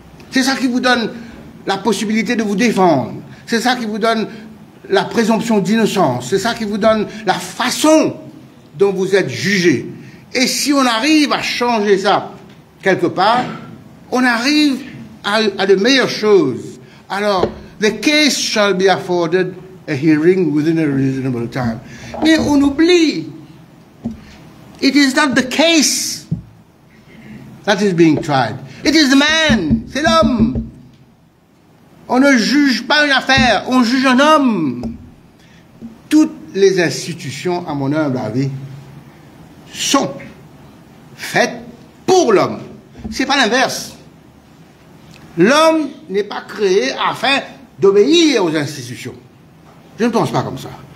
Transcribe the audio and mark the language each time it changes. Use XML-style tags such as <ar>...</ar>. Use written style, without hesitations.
<fr>C'est ça qui vous donne la possibilité de vous défendre. C'est ça qui vous donne la présomption d'innocence. C'est ça qui vous donne la façon dont vous êtes jugé. Et si on arrive à changer ça quelque part, on arrive à de meilleures choses. Alors,</fr> <en>the case shall be afforded a hearing within a reasonable time.</en> <fr>Mais on oublie.</fr> <en>It is not the case that is being tried. It is the man.</en> <fr>C'est l'homme. On ne juge pas une affaire, on juge un homme. Toutes les institutions, à mon humble avis, sont faites pour l'homme. C'est pas l'inverse. L'homme n'est pas créé afin d'obéir aux institutions. Je ne pense pas comme ça.</fr>